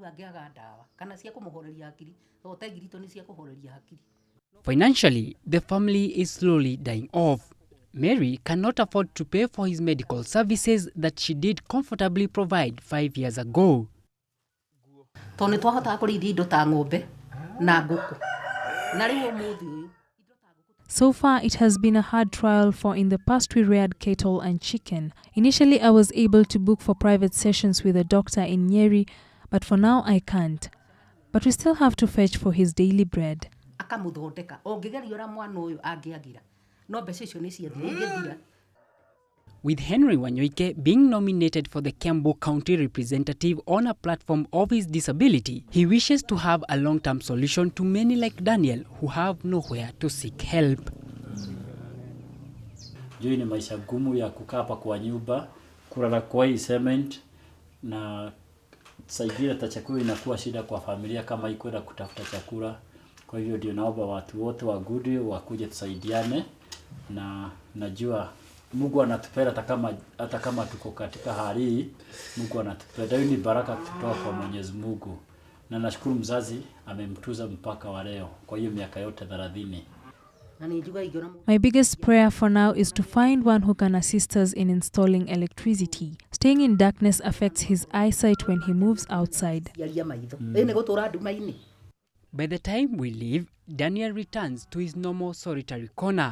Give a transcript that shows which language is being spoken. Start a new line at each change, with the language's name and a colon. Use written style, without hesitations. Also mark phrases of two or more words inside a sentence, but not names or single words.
English: Financially, the family is slowly dying off. Mary cannot afford to pay for his medical services that she did comfortably provide 5 years ago.
Kikuyu: tondũ nĩ twahotaga kũrĩithia indo ta ng'ombe na ngũkũ na rĩu ũmũthĩ ũyũ.
English: So far, it has been a hard trial, for in the past we reared cattle and chicken. Initially, I was able to book for private sessions with a doctor in Nyeri, but for now I can't. But we still have to fetch for his daily bread.
Kikuyu: Akamũthondeka ũngĩgeria ũrĩa mwana ũyũ angĩagĩra no mbeca icio nĩ ciathira ingĩthira.
English: With Henry Wanyoike being nominated for the Kiambu County representative on a platform of his disability, he wishes to have a long-term solution to many like Daniel who have nowhere to seek help.
Swahili: Juu ni maisha gumu ya kukaa hapa kwa nyumba, kulala kwa hii cement, na saingine hata chakula inakuwa shida kwa familia kama ikwenda kutafuta chakula. Kwa hivyo ndio naomba watu wote wa Gudi wakuje tusaidiane, na najua Mungu anatupenda hata kama tuko katika hali hii. Mungu anatupenda. Hiyo ni baraka kutoka kwa Mwenyezi Mungu. Na nashukuru mzazi amemtuza mpaka wa leo kwa hiyo miaka yote 30.
English: My biggest prayer for now is to find one who can assist us in installing electricity. Staying in darkness affects his eyesight when he moves outside. By the time we leave, Daniel returns to his normal solitary corner.